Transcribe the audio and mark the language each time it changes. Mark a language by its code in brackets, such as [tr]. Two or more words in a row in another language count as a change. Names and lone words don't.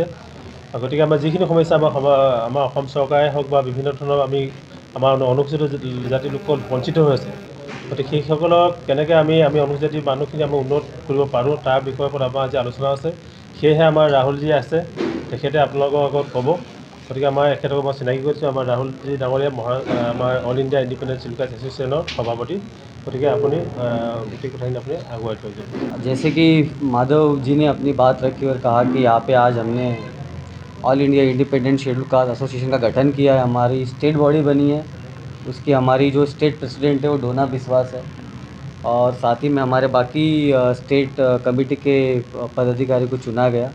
[as] গতিকে আমাৰ যিখিনি সমস্যা আমাৰ অসম চৰকাৰে হওক বা বিভিন্ন ধৰণৰ আমাৰ অনুসূচিত জাতিৰ লোকসকল বঞ্চিত হৈ আছে, গতিকে সেইসকলক কেনেকৈ আমি অনুসূচিত জাতিৰ মানুহখিনি আমি উন্নত কৰিব পাৰোঁ তাৰ বিষয়ৰ ওপৰত আমাৰ আজি আলোচনা আছে। সেয়েহে আমাৰ ৰাহুলজী আছে, তেখেতে আপোনালোকৰ আগত ক'ব। গতিকে আমাৰ এখেতক মই চিনাকি কৰিছোঁ, আমাৰ ৰাহুলজী ডাঙৰীয়া আমাৰ অল ইণ্ডিয়া ইণ্ডিপেণ্ডেণ্ট শিডিউল কাষ্ট এছ'চিয়েশ্যনৰ সভাপতি। গতিকে আপুনি গোটেই কথাখিনি আপুনি আগুৱাই থৈ যাব। [hi] जैसे कि माधव जी ने अपनी बात रखी और कहा कि यहाँ पे आज हमने ऑल इंडिया इंडिपेंडेंट शेड्यूल कास्ट एसोसिएशन का गठन किया है, हमारी [en] state body [hi] बनी है, उसकी हमारी जो [en] state president [hi] है वो डोना विश्वास है और साथ ही में हमारे बाकी [en] state committee [hi] के पदाधिकारी को चुना गया।